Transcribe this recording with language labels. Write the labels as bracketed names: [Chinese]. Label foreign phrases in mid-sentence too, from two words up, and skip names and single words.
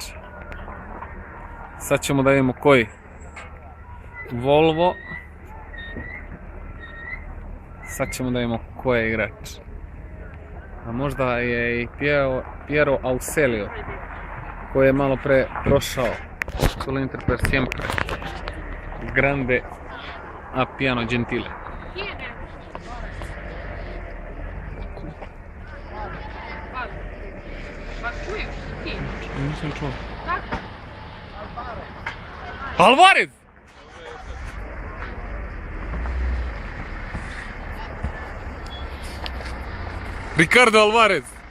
[Serbian] Sad ćemo da vidimo koji. Volvo. Sad ćemo da vidimo ko je igrač. A možda je i Piero Auselio, koji je malo pre prošao. [Italian] Solo Inter per siempre. Grande Apijanu gentile. [Serbian] Nisam čuo. Alvarez! Ricardo Alvarez!